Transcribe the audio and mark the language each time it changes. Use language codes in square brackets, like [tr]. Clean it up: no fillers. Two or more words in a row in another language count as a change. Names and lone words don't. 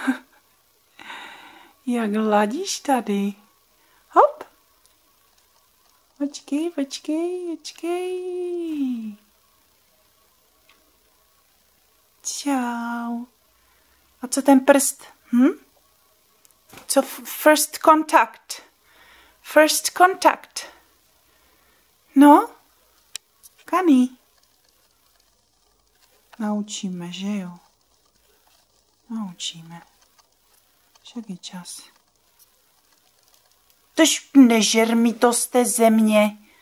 [cs] Jak ladíš tady. Hop. Počkej, počkej, počkej. Čau. A co ten prst? Co [en] first contact? First contact. [cs] No? Kani? Naučíme, že jo? Naučíme. Však je čas. Tož nežer mi to z té země.